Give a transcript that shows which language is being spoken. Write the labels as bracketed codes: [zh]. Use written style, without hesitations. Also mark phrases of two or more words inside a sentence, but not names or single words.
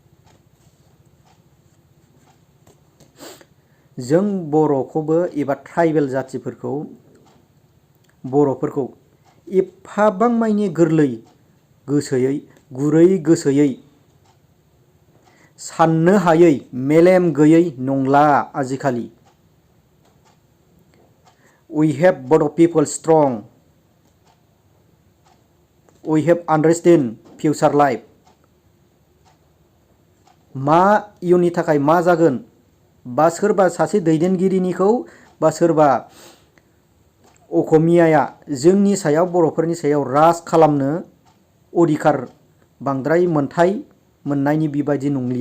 [brx] जों बर'खौबो एबा ट्राइबेल जातिफोरखौ बर'फोरखौ एफाबां मानि गोरलै गोसोयै गुरै गोसोयै साननो हायै मेलेम गैयै नंला आजिखालि। [en] We have Bodo people strong. We have understand future life. [brx] मा इयुननि थाखाय मा जागोन बा सोरबा सासे दैदेनगिरिनिखौ बा सोरबा असमियाया जोंनि सायाव बर'फोरनि सायाव राज खालामनो अधिकार बांद्राय मोनथाय मोननायनि बेबायदि नंलिया।